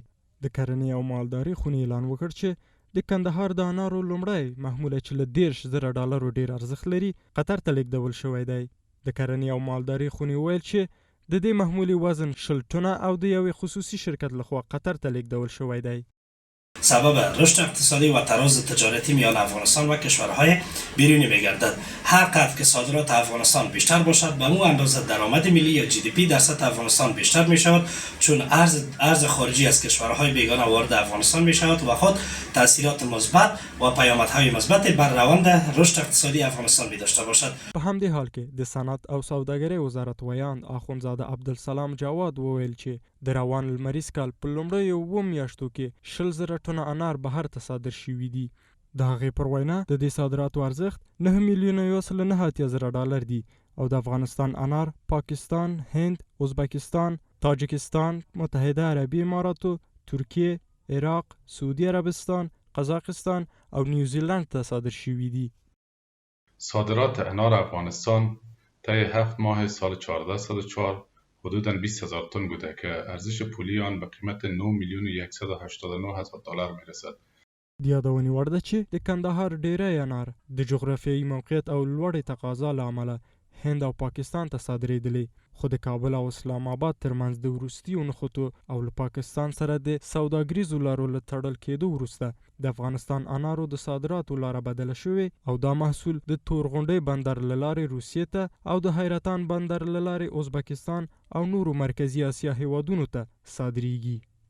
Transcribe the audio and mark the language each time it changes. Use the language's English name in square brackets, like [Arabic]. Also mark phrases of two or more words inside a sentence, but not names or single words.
[Pashto] د کرنې او مالدارۍ خونې اعلان وکړ چې د کندهار د انارو لومړی محموله چې له 10,000 ډالرو ډیر ارزښت لري قطر ته لیږدول شوی دی. د کرنې او مالدارۍ خونې ویل چې د دې محمولې وزن 60 ټنه او د یوې خصوصي شرکت لخوا قطر ته لیږدول شوی دی. [Persian] سبب رشد اقتصادی و تراز تجارتی میان افغانستان و کشورهای بیرونی می‌گردد. هر قدر که صادرات افغانستان بیشتر باشد به مو اندازه درآمد ملی یا GDP در سطح افغانستان بیشتر می‌شود، چون ارز خارجی از کشورهای بیگانه وارد افغانستان می‌شود و خود تاثیرات مثبت و پیامدهای مثبت بر روند رشد اقتصادی افغانستان داشته باشد. [Pashto] په همدې حال کې د صنعت او سوداګرۍ وزارت ویاند اخوندزاده عبدالسلام جواد وویل چې د روان لمریز کال په لومړیو 2 میاشتو کې 60,000 ټنه انار بهر ته صادر شوي دي. د هغې پر وینا د دې صادراتو ارزښت 9,180,000 ډالر دي او د افغانستان انار پاکستان، هند، ازبکستان، تاجکستان، متحده عربي اماراتو، ترکیه، عراق، سعودي عربستان، قزاقستان او نیوزیلند ته صادر شوي دي. [Persian] صادرات انار افغانستان طی 7 ماه سال 1404 حدوداً 20,000 تن بوده که ارزش پولی آن به قیمت 9,189,000 دلار میرسد. [Pashto] د یادونې وړ ده چې د کندهار ډیری انار د جغرافیایي موقعیت او لوړې تقاضا له امله هند او پاکستان ته صادرېدلې، خو د کابل او اسلام آباد ترمنځ د وروستیو نښتو او له پاکستان سره د سوداګریزو لارو له تړل کېدو وروسته د افغانستان انارو د صادراتو لاره بدله شوې او دا محصول د تورغونډۍ بندر له لارې روسیې ته او د حیرتان بندر له لارې ازبکستان او نورو مرکزي اسیا هیوادونو ته صادریږي.